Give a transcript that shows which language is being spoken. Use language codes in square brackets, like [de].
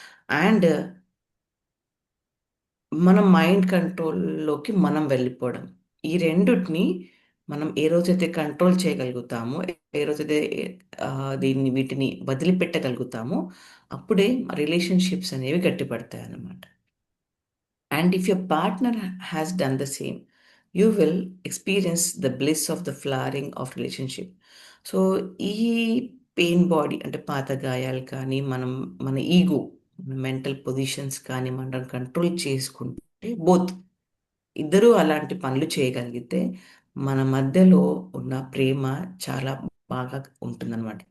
[te] And మన mind కంట్రోల్‌లోకి మనం వెళ్ళిపోవడం. ఈ రెండిటిని మనం ఏ రోజైతే కంట్రోల్ చేయగలుగుతామో, ఏ రోజైతే వీటిని వదిలిపెట్టగలుగుతామో, అప్పుడే రిలేషన్‌షిప్స్ అనేవి గట్టిపడతాయన్నమాట. [en] And if your partner has done the same, you will experience the bliss of the flowering of relationship. [te] So, ఈ పెయిన్ బాడీ అంటే పాత గాయాలు కానీ, మన ఈగో, మెంటల్ పొజిషన్స్ కానీ మనం కంట్రోల్ చేసుకుంటే ఇద్దరూ అలాంటి పనులు చేయగలిగితే, మన మధ్యలో ఉన్న ప్రేమ చాలా బాగా ఉంటుందనమాట.